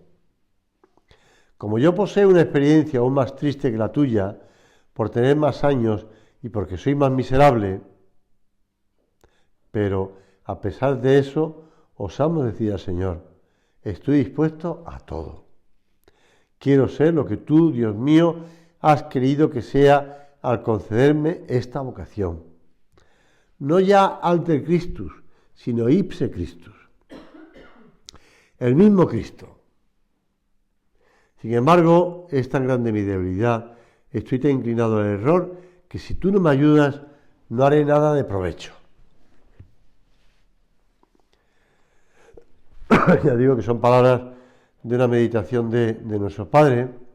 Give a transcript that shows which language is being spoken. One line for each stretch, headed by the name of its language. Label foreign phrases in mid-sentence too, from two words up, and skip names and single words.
Spanish: Como yo poseo una experiencia aún más triste que la tuya, por tener más años y porque soy más miserable, Pero a pesar de eso, osamos decir al Señor, estoy dispuesto a todo. Quiero ser lo que tú, Dios mío, has querido que sea al concederme esta vocación. No ya
Latin: alter Christus,
Spanish: sino
Latin: ipse Christus.
Spanish: El mismo Cristo. Sin embargo, es tan grande mi debilidad, estoy tan inclinado al error, que si tú no me ayudas, no haré nada de provecho. Ya digo que son palabras de una meditación de nuestro Padre.